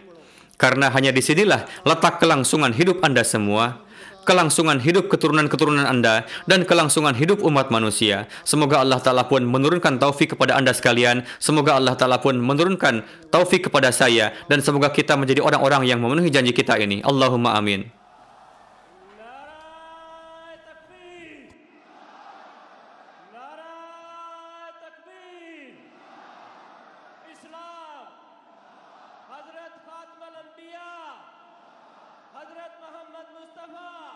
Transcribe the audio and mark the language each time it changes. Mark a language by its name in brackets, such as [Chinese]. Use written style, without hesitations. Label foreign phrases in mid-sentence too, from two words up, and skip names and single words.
[Indonesian] Karena hanya disinilah letak kelangsungan hidup Anda semua, kelangsungan hidup keturunan-keturunan Anda, dan kelangsungan hidup umat manusia. Semoga Allah Ta'ala pun menurunkan taufik kepada Anda sekalian. Semoga Allah Ta'ala pun menurunkan taufik kepada saya. Dan semoga kita menjadi orang-orang yang memenuhi janji kita ini. [Arabic] اللهم آمين. [Urdu] نعرۂ تکبیر نعرۂ تکبیر اسلام حضرت خاتم الانبیاء حضرت محمد مصطفیٰ